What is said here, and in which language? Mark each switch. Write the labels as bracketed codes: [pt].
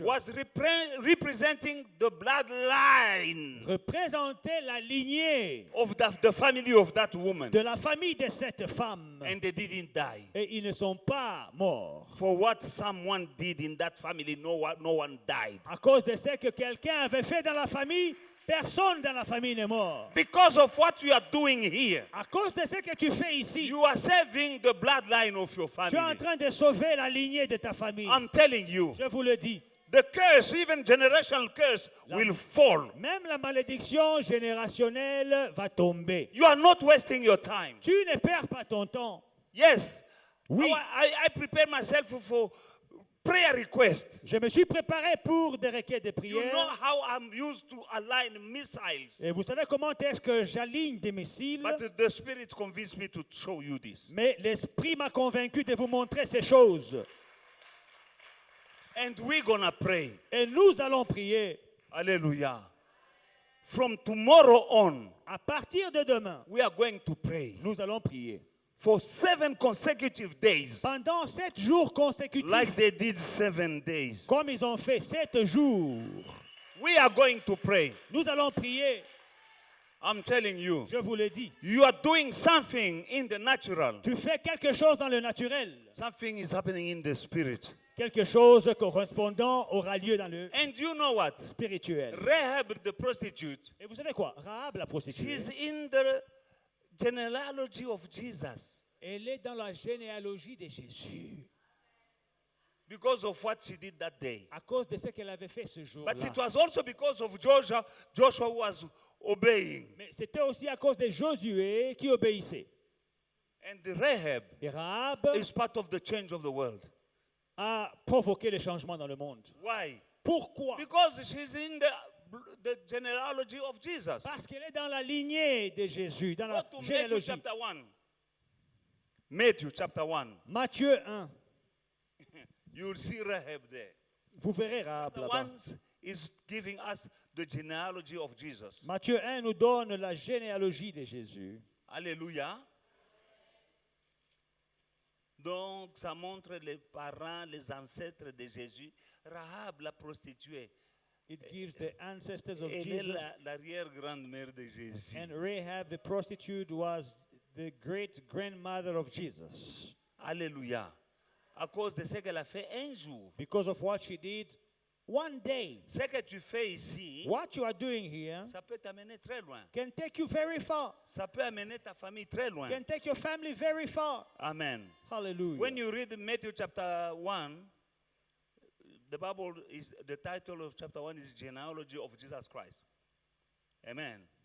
[en] was representing the bloodline [fr] représentait la lignée [en] of the family of that woman. [fr] de la famille de cette femme. [en] And they didn't die. [fr] Et ils ne sont pas morts. [en] For what someone did in that family, no one died. [fr] À cause de ce que quelqu'un avait fait dans la famille, personne dans la famille n'est mort. [en] Because of what you are doing here, [fr] À cause de ce que tu fais ici, [en] you are saving the bloodline of your [fr] tu es en [en] family. [fr] train de sauver la lignée de ta famille. [en] I'm telling you, [fr] Je vous le dis. [en] the curse, even generational curse, will fall. [fr] Même la malédiction générationnelle va tomber. [en] You are not wasting your time. [fr] Tu ne perds pas ton temps. [en] Yes. [fr] Oui. [en] I prepare myself for prayer request. [fr] Je me suis préparé pour des requêtes de [en] You know [fr] prière. [en] how I'm used to align missiles. [fr] Et vous savez comment est-ce que j'aligne des missiles? [en] But the Spirit convinced me to show you this. [fr] Mais l'Esprit m'a convaincu de vous montrer ces choses. [en] And we're going to pray. [fr] Et nous allons prier. [en] Hallelujah. From tomorrow on, [fr] À partir de demain, [en] we are going to pray [fr] nous allons prier. [en] for 7 consecutive days, [fr] Pendant 7 jours consécutifs, [en] like they did 7 days. [fr] comme ils ont fait 7 jours, [en] We are going to pray. [fr] nous allons prier. [en] I'm telling you, [fr] Je vous le dis. [en] you are doing something in the natural. [fr] Tu fais quelque chose dans le naturel. [en] Something is happening in the spirit. [fr] Quelque chose correspondant aura lieu dans le [en] And you know what? [fr] spirituel. [en] Rahab the prostitute, [fr] Et vous savez quoi? Rahab, la prostituée, [en] she's in the genealogy of Jesus [fr] elle est dans la généalogie de Jésus. [en] because of what she did that day. [fr] À cause de ce qu'elle avait fait ce jour-là. [en] But it was also because of Joshua was obeying. [fr] Mais c'était aussi à cause de Josué qui obéissait. [en] And Rahab [fr] Et Rahab [en] is part of the change of the world. [fr] a provoqué le changement dans le monde. [en] Why? [fr] Pourquoi? [en] Because she's in the genealogy of Jesus. [fr] Parce qu'elle est dans la lignée de Jésus, dans [en] Go [fr] la [en] to Matthew [fr] généalogie. [en] chapter 1. Matthew chapter 1. [fr] Matthieu 1. [en] You will see Rahab there. [fr] Vous verrez Rahab [en] The [fr] là-bas. [en] one is giving us the genealogy of Jesus. [fr] Matthieu 1 nous donne la généalogie de Jésus. Alléluia. Donc, ça montre les parents, les ancêtres de Jésus. Rahab, la prostituée, [en] It gives the ancestors of [fr] elle est [en] Jesus. [fr] l'arrière-grand-mère de Jésus. [en] And Rahab, the prostitute, was the great grandmother of Jesus. [fr] Alléluia. À cause de ce qu'elle a fait un jour. [en] because of what she did one day. [fr] Ce que tu fais ici, [en] What you are doing here [fr] ça peut t'amener très loin. [en] can take you very far, [fr] Ça peut amener ta famille très loin. [en] can take your family very far. Amen. Hallelujah. When you read Matthew chapter 1, the Bible is the title of chapter 1 is Genealogy of Jesus Christ. Amen.